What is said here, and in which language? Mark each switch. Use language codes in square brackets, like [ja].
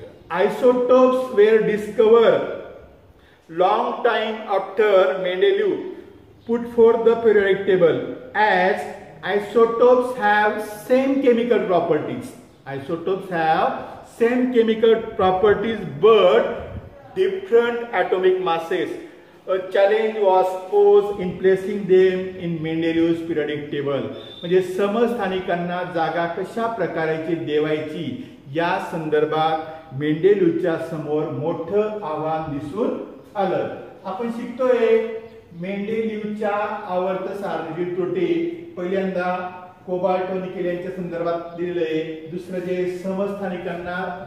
[en] Isotopes were discover long time after Mendeleev put for the periodic table as isotopes have same chemical properties. Isotopes have same chemical properties but different atomic masses. A challenge was posed in placing them in Mendeleev's periodic table. [mr] म्हणजे समस्थानिकांना जागा कशा प्रकारची देवायची या संदर्भात मेंडेलिव्हच्या समोर मोठं आव्हान दिसून आलं. आपण शिकतोय मेंडेलिव्हच्या आवर्त सारणीची त्रुटी. पहिल्यांदा कोबाल्ट व निकेल यांच्या संदर्भात दिलेलं आहे. दुसरं जे समस्थानिकांना